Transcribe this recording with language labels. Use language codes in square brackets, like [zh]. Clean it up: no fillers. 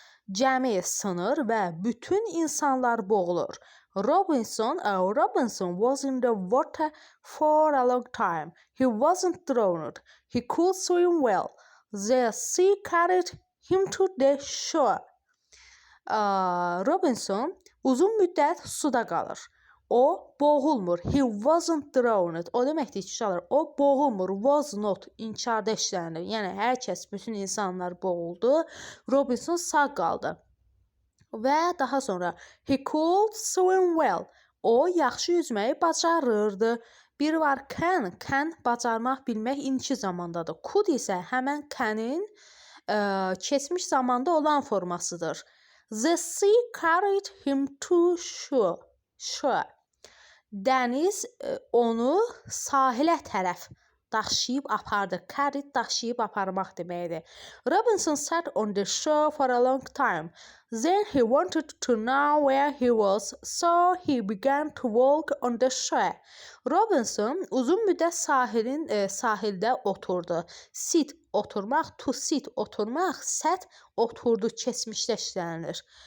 [az] Gəmi sınır və bütün insanlar boğulur. [en] Robinson was in the water for a long time. He wasn't drowned. He could swim well. The sea carried him to the shore. [az] Robinson uzun müddət suda qalır. O boğulmur. [en] He wasn't drowned. [az] O deməkdir ki, uşaqlar, o boğulmur. Was not inkarda işlənir. Yəni hər kəs, bütün insanlar boğuldu. Robinson sağ qaldı. Və daha sonra [en] he could swim well. [az] O yaxşı yüzməyi bacarırdı. Bir var can bacarmaq, bilmək indiki zamandadır. Could isə həmən can'in keçmiş zamanda olan formasıdır. [en] The sea carried him to shore. [az] Dəniz onu sahilə tərəf daşıyıb apardı. Carried daşıyıb aparmaq deməkdir. [en] Robinson sat on the shore for a long time. Then he wanted to know where he was, so he began to walk on the shore. [az] Robinson uzun müddət sahildə oturdu. Sit oturmaq, to sit oturmaq, sat oturdu, keçmişdə işlənilir.